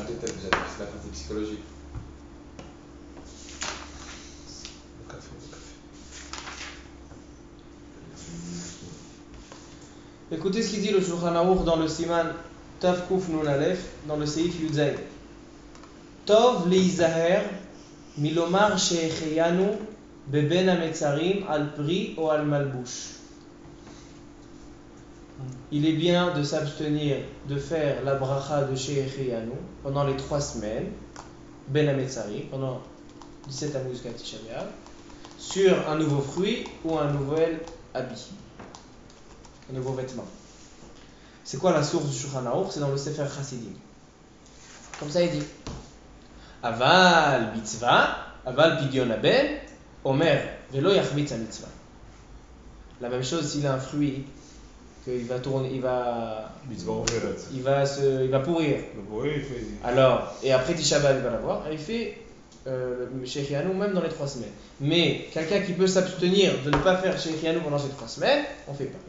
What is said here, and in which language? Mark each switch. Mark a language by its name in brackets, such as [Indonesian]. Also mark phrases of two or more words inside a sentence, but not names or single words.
[French] mais peut-être c'est la partie psychologique. Le café. Écoutez ce qu'il dit le Shulchan Aruch dans le [Hebrew] סימן תו קוף נון אלף, [French] dans le [Hebrew] סעיף יוד זין. טוב ליזהר מלומר שהחיינו בבין המצרים על פרי או על מלבוש. [French] Il est bien de s'abstenir de faire la bracha de shehecheyanu pendant les 3 semaines, [Hebrew] בין המצרים, [French] pendant 17 Tammuz jusqu'à Tisha B'Av, sur un nouveau fruit ou un nouvel habit, un nouveau vêtement. C'est quoi la source du Shulchan Aruch? C'est dans le Sefer Chassidim. Comme ça il dit. [Hebrew] אבל מצוה, אבל פדיון הבן, אומר ולא יחמיץ מצוה. [French] La même chose s'il a un fruit qu'il va tourner, il va pourrir. Alors, et après Tisha B'Av il va l'avoir, il fait Shechianu même dans les 3 semaines. Mais quelqu'un qui peut s'abstenir de ne pas faire Shechianu pendant ces 3 semaines, on ne fait pas.